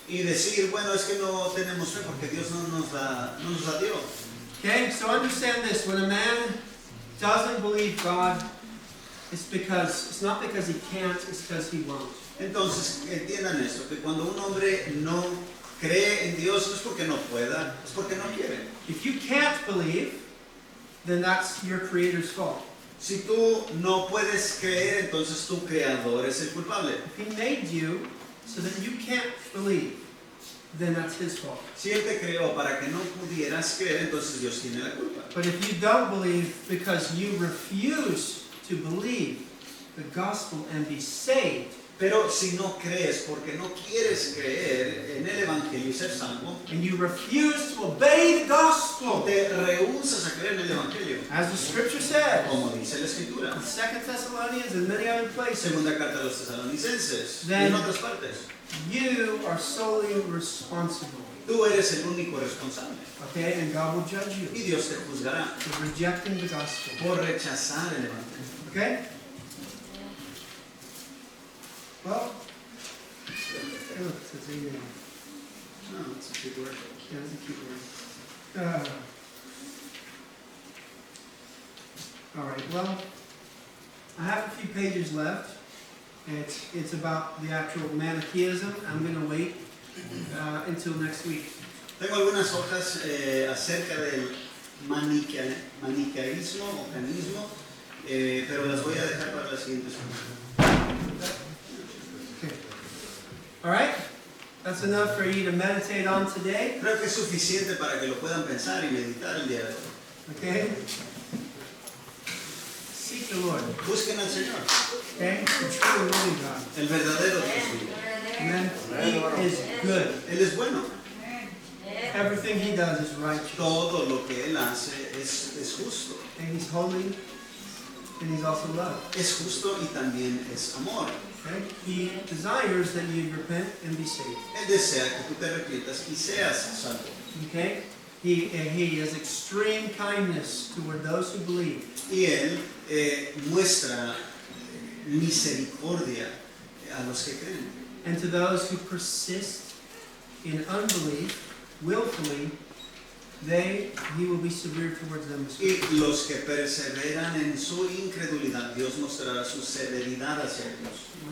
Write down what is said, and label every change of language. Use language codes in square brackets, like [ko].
[es] Y decir, bueno, es que no tenemos fe porque Dios no nos la dio. [en] Okay? So understand this. When a man doesn't believe God, it's not because he can't, it's because he won't. [es] Entonces, entiendan esto, que cuando un hombre no cree en Dios no es porque no pueda, es porque no quiere. [en] If you can't believe, then that's your creator's fault. [es] Si tú no puedes creer, entonces tu creador es el culpable. [en] If he made you so that you can't believe, then that's his fault. [es] Si Él te creó para que no pudieras creer, entonces Dios tiene la culpa. [en] But if you don't believe because you refuse to believe the gospel and be saved, [es] Pero si no crees porque no quieres creer en el Evangelio y ser salvo, [en] and you refuse to obey the gospel, [es] te rehusas a creer en el Evangelio, [en] as the scripture says, [es] como dice la Escritura. [en] in 2 Thessalonians and many other places, [es] Segunda carta a los tesalonicenses y [en] Then- [es] en otras partes. [en] you are solely responsible. [es] Tú eres el único responsable [en] Okay? And God will judge you [es] y Dios te juzgará [en] for rejecting the gospel. [es] por rechazar el Evangelio. [en] Okay? Well, oh, it says amen. No, it's a big word. Yeah, that's a cute word. All right, well, I have a few pages left. It's about the actual Manichaeism. I'm going to wait until next week. [es] Tengo algunas hojas acerca del maniqueísmo o canismo, pero las voy a dejar para la siguiente semana. [en] Okay. All right? That's enough for you to meditate on today. [es] Creo que es suficiente para que lo puedan pensar y meditar el día de hoy. [en] Okay? Seek the Lord. [es] Busquen al Señor, [en] Okay? The true and living God. [es] el verdadero Dios vivo. [en] Amen. He is good. [es] Él es bueno. [en] Everything he does is righteous. [es] Todo lo que Él hace es justo. [en] And he's holy. And he's also love. [es] Es justo y también es amor. [en] Okay? He desires that you repent and be saved. [es] Él desea que tú te arrepientas y seas salvo. [en] Okay? He has extreme kindness toward those who believe. [es] Y Él muestra misericordia a los que creen. [en] And to those who persist in unbelief, willfully, he will be severe towards them. [es] Y los que perseveran en su incredulidad, Dios mostrará su severidad hacia ellos.